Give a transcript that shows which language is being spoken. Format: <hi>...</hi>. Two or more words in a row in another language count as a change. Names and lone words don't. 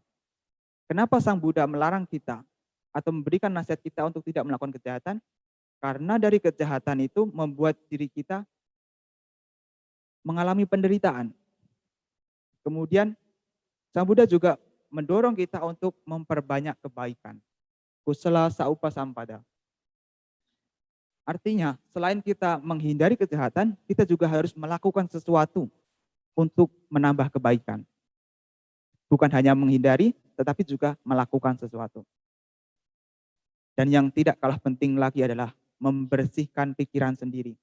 <id>Kenapa Sang Buddha melarang kita atau memberikan nasihat kita untuk tidak melakukan kejahatan? Karena dari kejahatan itu membuat diri kita mengalami penderitaan. Kemudian Sang Buddha juga mendorong kita untuk memperbanyak kebaikan.</id> <pi>Kusala saupa sampada.</pi> <id>Artinya, selain kita menghindari kejahatan, kita juga harus melakukan sesuatu untuk menambah kebaikan. Bukan hanya menghindari, tetapi juga melakukan sesuatu. Dan yang tidak kalah penting lagi adalah membersihkan pikiran sendiri.</id>